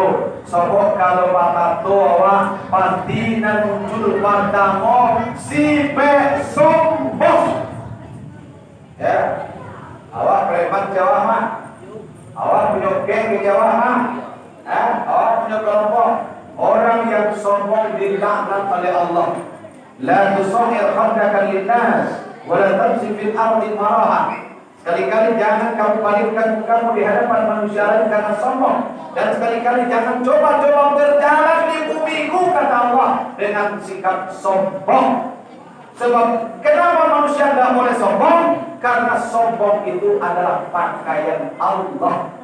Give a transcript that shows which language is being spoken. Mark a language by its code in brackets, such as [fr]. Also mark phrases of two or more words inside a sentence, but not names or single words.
[id] Sebab kalau tato awak pasti dan muncul padamu si sombong. Ya. Awak preman Jawa mah. Awak punya geng di Jawa mah. Awak punya kelompok. Orang yang sombong dilaknat oleh Allah. [ar] لا تصعر خدك للناس ولا تمش في الأرض مرحا. [id] Sekali-kali jangan kamu palingkan mukamu di hadapan manusia lain karena sombong, dan sekali-kali jangan coba-coba berjalan di bumiku kata Allah dengan sikap sombong. Sebab kenapa manusia tidak boleh sombong? Karena sombong itu adalah pakaian Allah.